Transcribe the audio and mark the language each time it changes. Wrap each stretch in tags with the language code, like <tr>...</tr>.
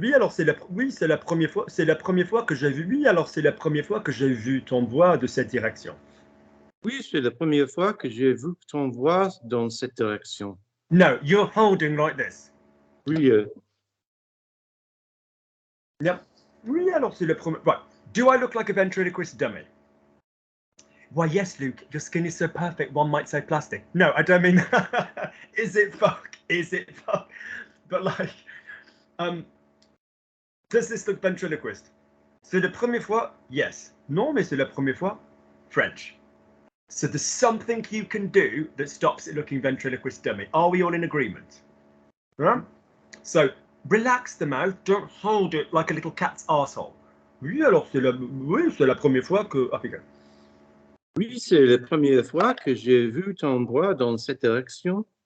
<fr>Oui, alors c'est la première fois. C'est la première fois que j'ai vu. Oui, alors c'est la première fois que j'ai vu ton bois de cette direction. Oui, c'est la première fois que j'ai vu ton bois dans cette direction.</fr> <en>No, you're holding like this.</en> <fr>Oui.</fr> <en>Yep.</en> <fr>Oui, alors c'est la première.</fr> <en>Right. Do I look like a ventriloquist dummy? Why, yes, Luke. Your skin is so perfect. One might say plastic. No, I don't mean that. Is it fuck? Is it fuck? But like, does this look ventriloquist?</en> <fr>C'est la première fois? Yes. Non, mais c'est la première fois?</fr> <en>French. So there's something you can do that stops it looking ventriloquist dummy. Are we all in agreement? Right? So relax the mouth. Don't hold it like a little cat's arsehole.</en> <fr>Oui, alors c'est la première fois que... Ah, regarde. Oui, c'est la première fois que j'ai vu ton bois dans cette direction.</fr>